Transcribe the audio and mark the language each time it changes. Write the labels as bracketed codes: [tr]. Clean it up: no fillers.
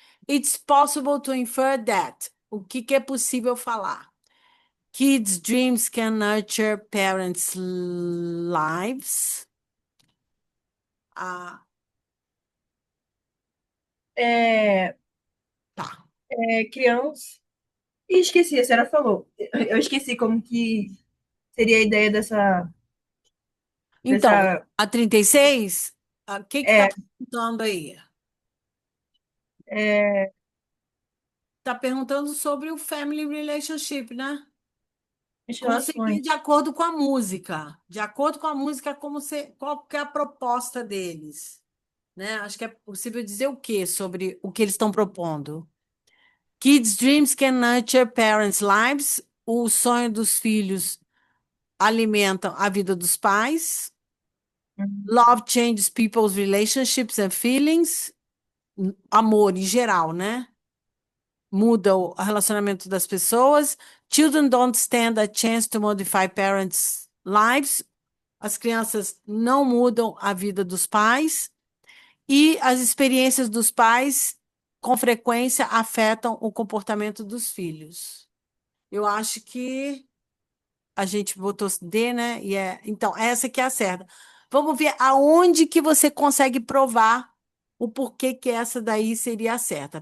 [en] It's possible to infer that. [pt] O que que é possível falar? [en] Kids' dreams can nurture parents' lives. [pt] Ah, É, tá. criança. E esqueci, a senhora falou. Eu esqueci como que seria a ideia Então, dessa, a 36, o que que está é, perguntando aí? é, Está perguntando sobre o family relationship, né? as Como seria relações. de acordo com a música? De acordo com a música, qual que é a proposta deles? Né? Acho que é possível dizer o quê sobre o que eles estão propondo? [en] Kids' dreams can nurture parents' lives. [pt] O sonho dos filhos alimentam a vida dos pais. Uhum, [en] Love changes people's relationships and feelings. [pt] Amor em geral, né? Muda o relacionamento das pessoas. [en] Children don't stand a chance to modify parents' lives. [pt] As crianças não mudam a vida dos pais e as experiências dos pais, com frequência, afetam o comportamento dos filhos. Eu acho que a gente botou D, né? Então, essa que é a certa. Vamos ver aonde que você consegue provar o porquê que essa daí seria a certa.